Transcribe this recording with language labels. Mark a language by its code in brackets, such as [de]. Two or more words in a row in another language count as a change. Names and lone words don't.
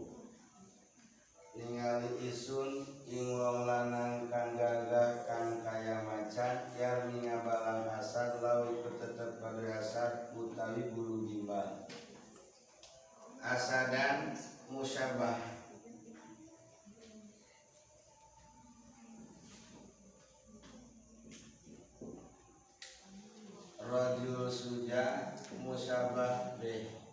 [jv] Ningali isun ing wong lanang kang gagah kang kaya macan yarmi ngabalang asad lahu tetep pada asad utawi bulu gimbal. [ar] Asadan musyabah. Rajul suja musyabah bih.